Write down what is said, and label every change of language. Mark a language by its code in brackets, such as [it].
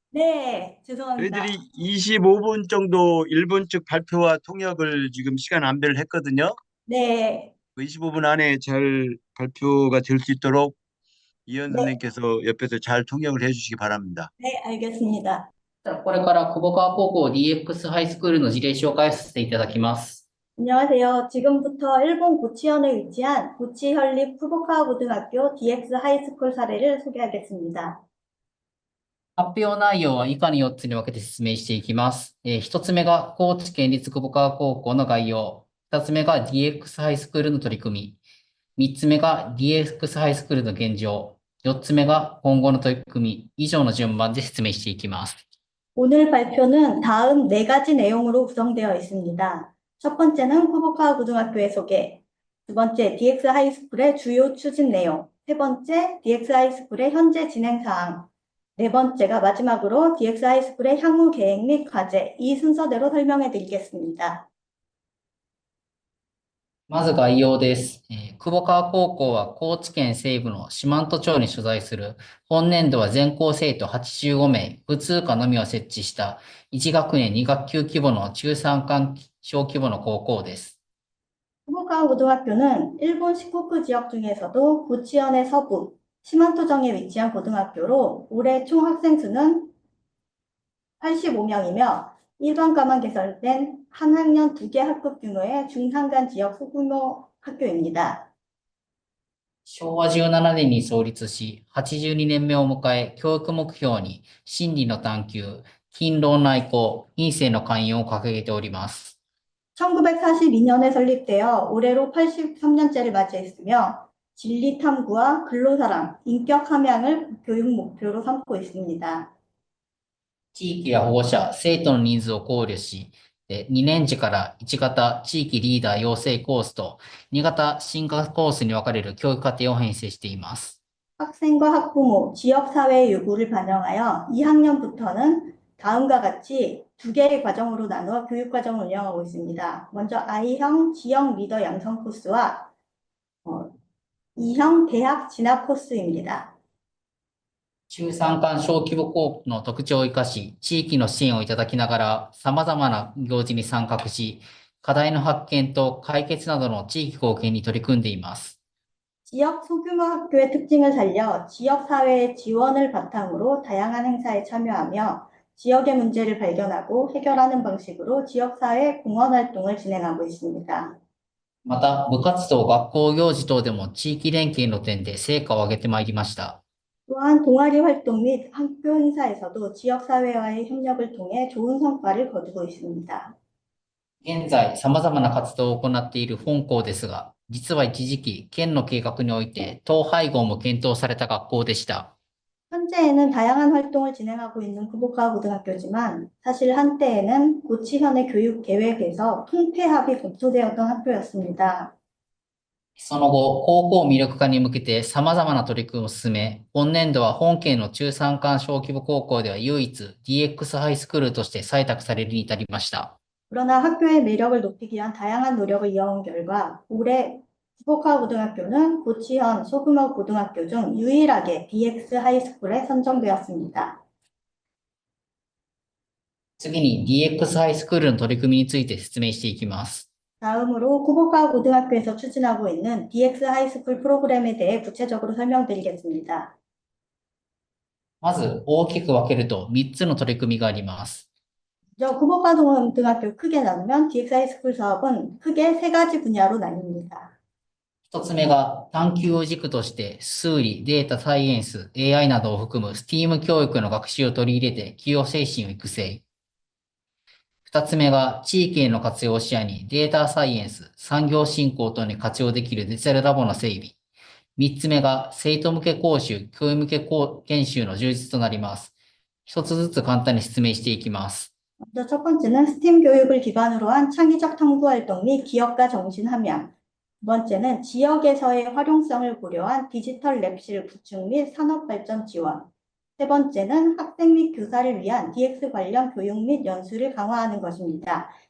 [ko] 네, 죄송합니다. 저희들이 25분 정도 일본 측 발표와 통역을 지금 시간 안배를 했거든요. 네, 그 25분 안에 잘 발표가 될 수 있도록 이현 네, 선생님께서 옆에서 잘 통역을 해주시기 바랍니다. 네, 알겠습니다. [ja] これから久保川高校 DX ハイスクールの事例紹介させていただきます。 [ko] 안녕하세요. 지금부터 일본 고치현에 위치한 고치현립 푸보카와 고등학교 DX 하이스쿨 사례를 소개하겠습니다. [ja] 発表内容は以下に4つに分けて説明していきます。 1つ目が高知県立久保川高校の概要。 2つ目が DX ハイスクールの取り組み。 3つ目が DX ハイスクールの現状。4つ目が今後の取り組み。以上の順番で説明していきます。 [ko] 오늘 발표는 다음 4가지 내용으로 구성되어 있습니다. 첫 번째는 푸보카와 고등학교의 소개, 두 번째 DX 하이스쿨의 주요 추진 내용, 세 번째 DX 하이스쿨의 현재 진행 사항, 네 번째가 마지막으로 DX 하이스쿨의 향후 계획 및 과제, 이 순서대로 설명해 드리겠습니다. [ja] まず概要です。久保川高校は高知県西部の四万十町に所在する、本年度は全校生徒85名、普通科のみを設置した1学年2学級規模の中山間小規模の高校です。 [ko] 푸보카와 고등학교는 일본 시코쿠 지역 중에서도 고치현의 서부, 시만토정에 위치한 고등학교로 올해 총 학생 수는 85명이며 일반 과만 개설된 한 학년 2개 학급 규모의 중산간 지역 소규모 학교입니다. [ja] 昭和17年に創立し、82年目を迎え、教育目標に真理の探求、勤労内向、品性の寛容を掲げております。 [ko] 1942년에 설립되어 올해로 83년째를 맞이했으며 진리 탐구와 근로사랑, 인격 함양을 교육 목표로 삼고 있습니다. [ja] 地域や保護者、生徒の人数を考慮し、2年次から1型地域リーダー養成コースと2型進化コースに分かれる教育課程を編成しています。 [ko] 학생과 학부모, 지역사회의 요구를 반영하여 2학년부터는 다음과 같이 2개의 과정으로 나누어 교육과정을 운영하고 있습니다. 먼저 I형 지역 리더 양성 코스와 2형 대학 진학 코스입니다. [ja] 中山間小規模校の特徴を生かし、地域の支援をいただきながら、様々な行事に参画し、課題の発見と解決などの地域貢献に取り組んでいます。 [ko] 지역 소규모 학교의 특징을 살려 지역 사회의 지원을 바탕으로 다양한 행사에 참여하며 지역의 문제를 발견하고 해결하는 방식으로 지역 사회 공헌 활동을 진행하고 있습니다. [ja] また、部活動、学校行事等でも地域連携の点で成果を上げてまいりました。 [ko] 또한 동아리 활동 및 학교 행사에서도 지역 사회와의 협력을 통해 좋은 성과를 거두고 있습니다. [ja] 現在、様々な活動を行っている本校ですが、実は一時期、県の計画において統廃合も検討された学校でした。 [ko] 현재에는 다양한 활동을 진행하고 있는 구복화 고등학교지만 사실 한때에는 고치현의 교육 계획에서 통폐합이 검토되었던 학교였습니다. [ja] その後、高校魅力化に向けて様々な取り組みを進め、本年度は本県の中山間小規模高校では唯一 DX ハイスクールとして採択されるに至りました。 [ko] 그러나 학교의 매력을 높이기 위한 다양한 노력을 이어온 결과 올해 구복화 고등학교는 고치현 소규모 고등학교 중 유일하게 DX 하이스쿨에 선정되었습니다. [ja] 次に DX ハイスクールの取り組みについて説明していきます。 [ko] 다음으로 구복화 고등학교에서 추진하고 있는 DX 하이스쿨 프로그램에 대해 구체적으로 설명드리겠습니다. [ja] まず、大きく分けると3つの取り組みがあります。 [ko] 저 구복화 고등학교 크게 나누면 DX 하이스쿨 사업은 크게 세 가지 분야로 나뉩니다. [ja] 1つ目が探究軸として数理、データサイエンス、AI などを含む STEAM 教育の学習を取り入れて企業精神を育成。 2つ目が地域への活用を視野にデータサイエンス、産業振興等に活用できるデジタルラボの整備。 3つ目が生徒向け講習、教員向け研修の充実となります。一つずつ簡単に説明していきます。 [ko] 먼저 첫 번째는 STEAM 교육을 기반으로 한 창의적 탐구 활동 및 기업가 정신 함양. 두 번째는 지역에서의 활용성을 고려한 디지털 랩실 구축 및 산업 발전 지원. 세 번째는 학생 및 교사를 위한 DX 관련 교육 및 연수를 강화하는 것입니다.